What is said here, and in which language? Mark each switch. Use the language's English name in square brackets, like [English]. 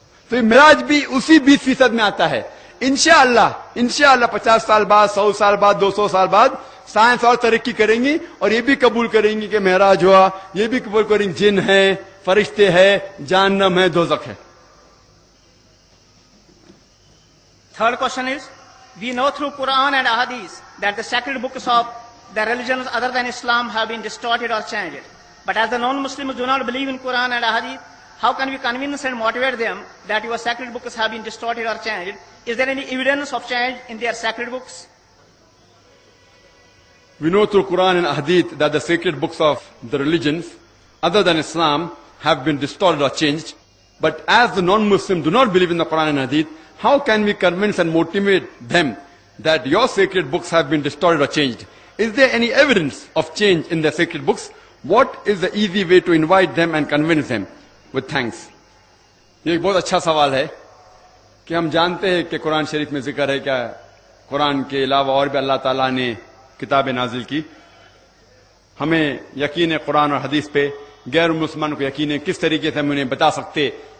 [Urdu] تو یہ معراج بھی اسی 20% میں آتا ہے. انشاءاللہ 50 سال بعد 100 سال بعد 200 سال بعد سائنس اور ترقی کریں گی اور یہ بھی قبول کریں گی کہ معراج ہوا, یہ بھی قبول کریں گے جن ہے, فرشتے ہے, جہنم ہے, دوزخ ہے. [English] Third question is, we know through Quran and Ahadith that the sacred books of the religions other than Islam have been distorted or changed. But as the non-Muslims do not believe in Quran and Ahadith, how can we convince and motivate them that your sacred books have been distorted or changed? Is there any evidence of change in their sacred books? We know through Quran and Hadith that the sacred books of the religions other than Islam have been distorted or changed. But as the non-Muslims do not believe in the Quran and Hadith, how can we convince and motivate them that your sacred books have been distorted or changed? Is there any evidence of change in their sacred books? What is the easy way to invite them and convince them? With thanks. [Urdu] یہ ایک بہت اچھا سوال ہے کہ ہم جانتے ہیں کہ قرآن شریف میں ذکر ہے کیا قرآن کے علاوہ اور بھی اللہ تعالیٰ نے کتابیں نازل کی. ہمیں یقین ہے قرآن اور حدیث پہ, غیر مسلمان کو یقین ہے, کس طریقے سے ہم انہیں بتا سکتے